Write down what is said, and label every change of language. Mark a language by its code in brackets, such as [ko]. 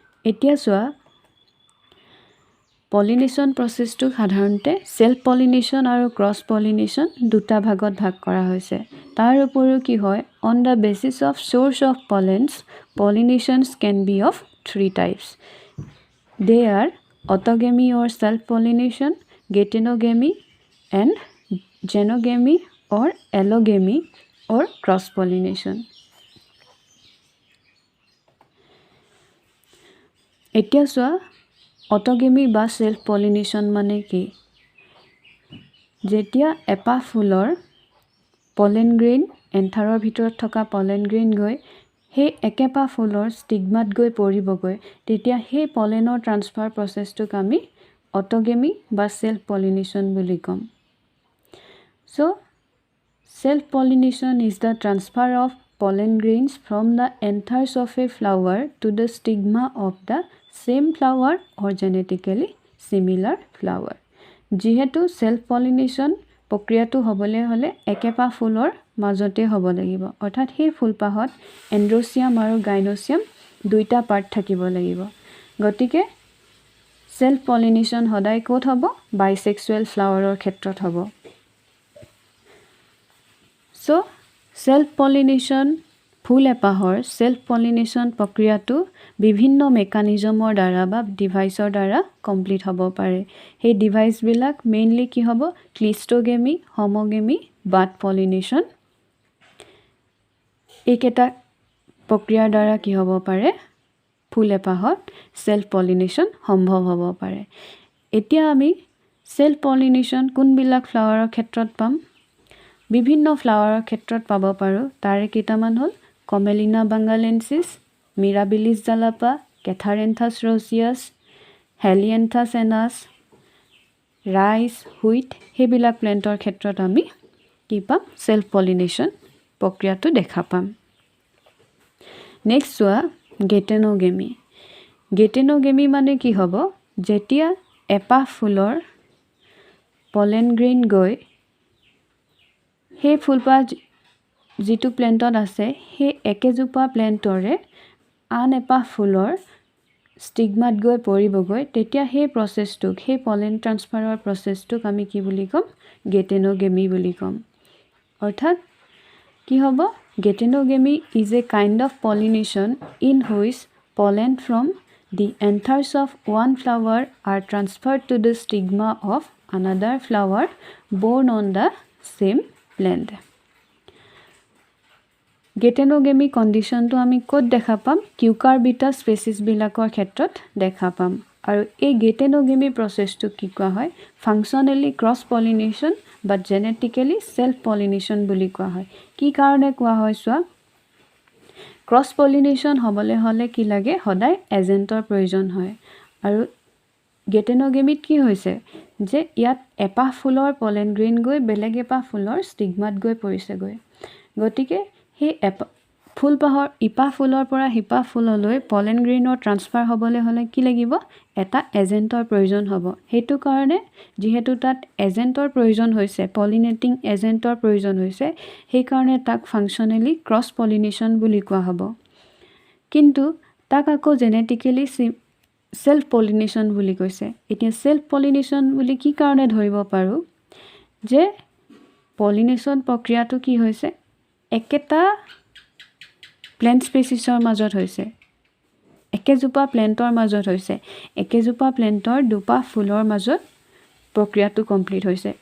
[as] এতিয়া সোৱা পলিনেশন প্ৰসেছটো সাধাৰণতে self pollination আৰু ক্ৰছ পলিনেশন দুটা ভাগত ভাগ কৰা হৈছে। তাৰ উপৰিও কি হয় [en] On the basis of source of pollens pollinations can be of three types. They are autogamy or self pollination, geitonogamy and genogamy or allogamy or cross pollination. [as] এতিয়া সোৱা অটোগেমি বা সেল্ফ পলিনেশন মানে কি? যেতিয়া এপাহ ফুলৰ পলেন গ্ৰেইন এন্থাৰৰ ভিতৰত থকা পলেন গ্ৰেইন গৈ সেই একেপাহ ফুলৰ ষ্টিগমাত গৈ পৰিবগৈ তেতিয়া সেই পলেনৰ ট্ৰান্সফাৰ প্ৰসেছটোক আমি অটোগেমি বা সেল্ফ পলিনেশন বুলি কম। [en] So self pollination is the transfer of pollen grains from the anthers of a flower to the stigma of the same flower or genetically similar flower. [as] যেহেতু সেল্ফ পলিনেশন প্ৰক্ৰিয়াটো হ'বলৈ হলে একেপাহ ফুলৰ মাজতে হ'ব লাগিব অৰ্থাৎ সেই ফুলপাহত এন্ড্ৰচিয়াম আৰু গাইনোচিয়াম দুইটা পাৰ্ট থাকিব লাগিব। গতিকে সেল্ফ পলিনেশন সদায় ক'ত হ'ব বাইসেক্সুৱেল ফ্লাৱাৰৰ ক্ষেত্ৰত হ'ব। সো সেল্ফ পলিনেশন ফুল এপাহৰ সেল্ফ পলিনেশন প্ৰক্ৰিয়াটো বিভিন্ন মেকানিজমৰ দ্বাৰা বা ডিভাইসৰ দ্বাৰা কমপ্লিট হ'ব পাৰে। সেই ডিভাইস বিলাক মেইনলি কি হ'ব ক্লিষ্টগেমি, হোমোগেমি, বাড পলিনেশন। এইকেইটা প্ৰক্ৰিয়াৰ দ্বাৰা কি হ'ব পাৰে ফুল এপাহত সেল্ফ পলিনেশন সম্ভৱ হ'ব পাৰে। এতিয়া আমি সেল্ফ পলিনেশন কোনবিলাক ফ্লাৱাৰৰ ক্ষেত্ৰত পাম? বিভিন্ন ফ্লাৱাৰৰ ক্ষেত্ৰত পাব পাৰো। তাৰে কেইটামান হ'ল কমেলিনা বাংগালেন্সিছ, মিৰাবিলিছ জালাপা, কেথাৰেন্থাছ ৰ'চিয়াছ, হেলিয়েন্থাছেনাছ, ৰাইচ, হুইট সেইবিলাক প্লেণ্টৰ ক্ষেত্ৰত আমি কি পাম? সেলফ পলিনেশ্যন প্ৰক্ৰিয়াটো দেখা পাম। নেক্সট চোৱা গেটেনোগেমি। গেটেনোগেমি মানে কি হ'ব? যেতিয়া এপাহ ফুলৰ পলেন গ্ৰেইন গৈ সেই ফুলপাহ যিটো প্লেণ্টত আছে সেই একেজোপা প্লেণ্টৰে আন এপাহ ফুলৰ ষ্টিগমাত গৈ পৰিবগৈ, তেতিয়া সেই প্ৰচেছটোক, সেই পলেন ট্ৰান্সফাৰৰ প্ৰচেছটোক আমি কি বুলি ক'ম? গেটেনোগেমি বুলি ক'ম। অৰ্থাৎ কি হ'ব? [en] Geitonogamy is a kind of pollination in which pollen from the anthers of one flower are transferred to the stigma of another flower born on the same plant. [as] গেটেনোগেমি কণ্ডিশ্যনটো আমি ক'ত দেখা পাম? কিউকাৰবিটা স্পেচিছবিলাকৰ ক্ষেত্ৰত দেখা পাম। আৰু এই গেটেনোগেমি প্ৰচেছটো কি কোৱা হয়? ফাংচনেলি ক্ৰছ পলিনেশ্যন বা জেনেটিকেলি সেলফ পলিনেশ্যন বুলি কোৱা হয়। কি কাৰণে কোৱা হয় চোৱা? ক্ৰছ পলিনেশ্যন হ'বলৈ হ'লে কি লাগে? সদায় এজেণ্টৰ প্ৰয়োজন হয়। আৰু গেটেনোগেমিত কি হৈছে? যে ইয়াত এপাহ ফুলৰ পলেন গ্ৰেইন গৈ বেলেগ এপাহ ফুলৰ ষ্টিগমাত গৈ পৰিছেগৈ। গতিকে সেই ফুলপাহৰ ইপাহ ফুলৰ পৰা সিপাহ ফুললৈ পলেন গ্ৰেইনৰ ট্ৰান্সফাৰ হ'বলৈ হ'লে কি লাগিব? এটা এজেণ্টৰ প্ৰয়োজন হ'ব। সেইটো কাৰণে যিহেতু তাত এজেণ্টৰ প্ৰয়োজন হৈছে, পলিনেটিং এজেণ্টৰ প্ৰয়োজন হৈছে, সেইকাৰণে তাক ফাংচনেলি ক্ৰছ পলিনেশ্যন বুলি কোৱা হ'ব। কিন্তু তাক আকৌ জেনেটিকেলি সেলফ পলিনেশ্যন বুলি কৈছে। এতিয়া সেলফ পলিনেশ্যন বুলি কি কাৰণে ধৰিব পাৰোঁ? যে পলিনেশ্যন প্ৰক্ৰিয়াটো কি হৈছে? একেটা প্লেণ্ট স্পেচিছৰ মাজত হৈছে, একেজোপা প্লেণ্টৰ মাজত হৈছে, একেজোপা প্লেণ্টৰ দুপাহ ফুলৰ মাজত প্ৰক্ৰিয়াটো কমপ্লিট হৈছে।